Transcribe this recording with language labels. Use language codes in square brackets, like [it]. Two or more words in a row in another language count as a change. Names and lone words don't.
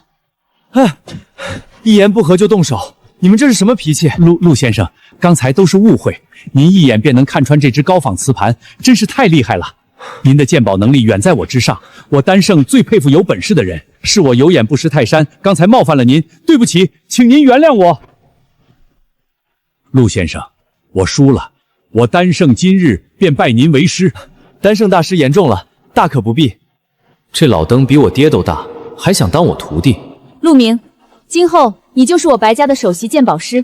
[zh] 一言不合就動手，你們這是什麼脾氣？陸先生，剛才都是誤會，您一眼便能看穿這只高仿瓷盤，真是太厲害了。您的鑑寶能力遠在我之上，我丹聖最佩服有本事的人，是我有眼不識泰山，剛才冒犯了您，對不起，請您原諒我。陸先生，我輸了，我丹聖今日便拜您為師。丹聖大師言重了，大可不必。這老登比我爹都大，還想當我徒弟？陸明，今後你就是我白家的首席鑑寶師。